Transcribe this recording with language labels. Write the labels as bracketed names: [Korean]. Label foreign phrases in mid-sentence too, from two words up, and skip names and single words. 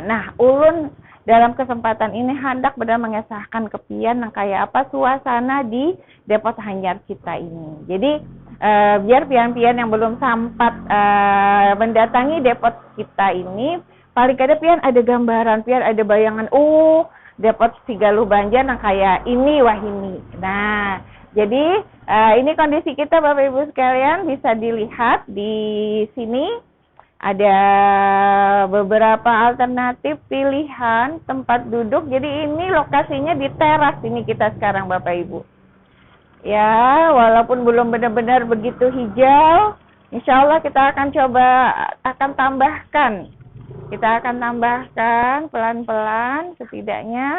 [Banjar] Nah, ulun dalam kesempatan ini hendak benar mengesahkan kepian yang kayak apa suasana di Depot Hanyar kita ini. Jadi biar pian-pian yang belum sempat mendatangi depot kita ini, paling kada pian ada gambaran, pian ada bayangan, depot si Galuh Banjar yang kayak ini wahini. Nah, [Indonesian] jadi ini kondisi kita Bapak Ibu sekalian, bisa dilihat di sini. Ada beberapa alternatif pilihan tempat duduk. Jadi ini lokasinya di teras ini kita sekarang Bapak Ibu. Ya, walaupun belum benar-benar begitu hijau, [Arabic] إن شاء الله [Indonesian] kita akan tambahkan Kita akan tambahkan pelan-pelan setidaknya.